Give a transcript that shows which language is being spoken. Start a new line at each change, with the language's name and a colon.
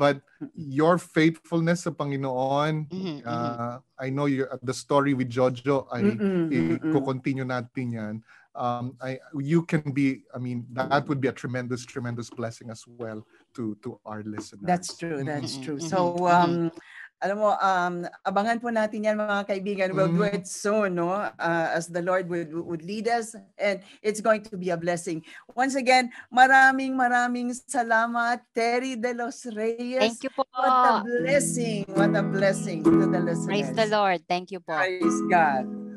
English: But your faithfulness
Filipino: sa Panginoon,
English: I know the story with Jojo,
Filipino: i-continue natin yan.
English: You can be, I mean, that would be a tremendous blessing as well to our listeners. That's true.
Filipino: So, alam mo, abangan po natin yan mga kaibigan.
English: We'll do it soon, no? As the Lord would lead us, and it's going to be a blessing. Once again,
Filipino: maraming salamat, Terry De Los Reyes.
English: Thank you po. What a blessing to the listeners. Praise the Lord. Thank you po. Praise God.